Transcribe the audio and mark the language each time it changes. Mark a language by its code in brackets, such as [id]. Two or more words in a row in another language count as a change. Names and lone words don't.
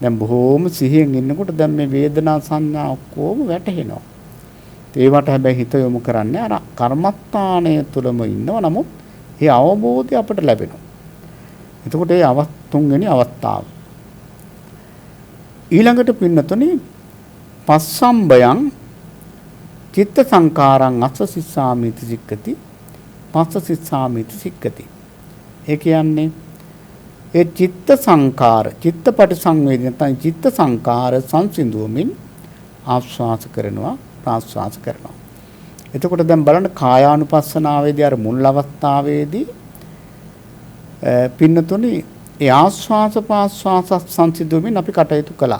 [si] දැන් බොහොම සිහියෙන් ඉන්නකොට දැන් මේ වේදනා සංඥා ඔක්කොම වැටහෙනවා. ඒවට හැබැයි හිත යොමු කරන්නේ අර කර්මස්ථානය තුළම ඉන්නව. නමුත් ඒ අවබෝධය අපට ලැබෙනවා. එතකොට ඒ තුන්වෙනි අවස්ථාව. ඊළඟට පින්නතුනි [pi] පස්සම්බයං චිත්ත සංකාරං අස්සසිස්සාමිති සික්කති පස්සසිස්සාමිති සික්කති. [si] ඒ කියන්නේ ඒ චිත්ත සංකාර චිත්තපටි සංවේදී නැත්නම් චිත්ත සංකාර සංසිඳුවමින් ආස්වාස කරනවා ප්‍රාස්වාස කරනවා. එතකොට දැන් බලන්න කායානුපස්සනාවේදී අර මුල් අවස්ථාවේදී පින්නතුනි ඒ ආස්වාස ප්‍රාස්වාස සංසිඳුවමින් අපි කටයුතු කළා.